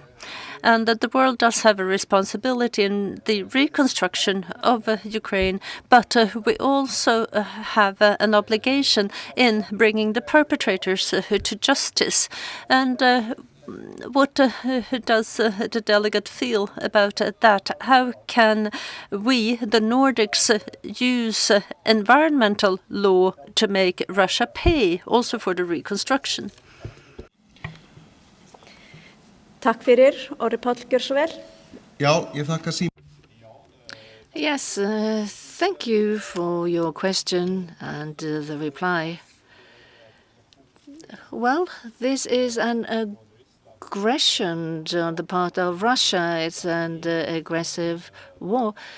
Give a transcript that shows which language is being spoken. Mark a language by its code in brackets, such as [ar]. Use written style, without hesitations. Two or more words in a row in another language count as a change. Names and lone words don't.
[en] And that the world does have a responsibility in the reconstruction of Ukraine, but we also have an obligation in bringing the perpetrators to justice. And what does the delegate feel about that? How can we, the Nordics, use environmental law to make Russia pay also for the reconstruction? [is] Takk fyrir, Orri Páll, gjör svo vel. Já, ég þakka [en] Yes, thank you for your question and the reply. Well, this is an aggression on the part of Russia. It's an aggressive war.